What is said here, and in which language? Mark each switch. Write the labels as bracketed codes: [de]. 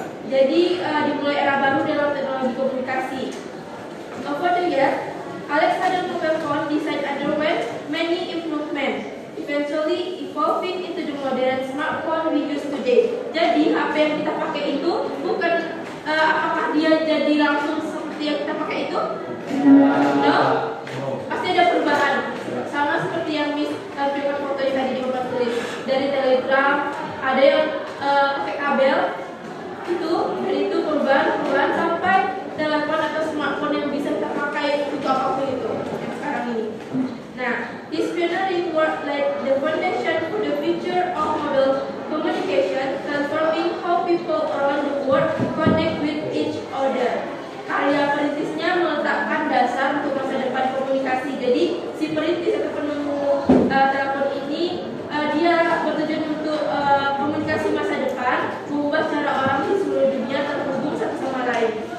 [id] Jadi dimulai era baru dalam teknologi komunikasi. [en] Over the years, Alexander mobile phone design underwent many improvements, eventually evolving into the modern smartphone we use today. [id] Jadi HP yang kita pakai itu bukan apakah dia jadi langsung seperti yang kita pakai itu? [en] No? [id] Pasti ada perubahan. Sama seperti yang Miss tampilkan foto yang tadi di papan tulis. Dari telegram, ada yang pakai kabel. Dari itu perubahan sampai telepon atau smartphone yang bisa kita pakai untuk apapun itu yang sekarang ini. [en] Nah, this pioneering work laid the foundation for the future of mobile communication, transforming how people around the world connect with each other. [id] Karya perintisnya meletakkan dasar untuk masa depan komunikasi. Jadi, si perintis atau penemu telepon ini dia bertujuan untuk komunikasi masa depan, mengubah cara orang di seluruh dunia terhubung satu sama lain.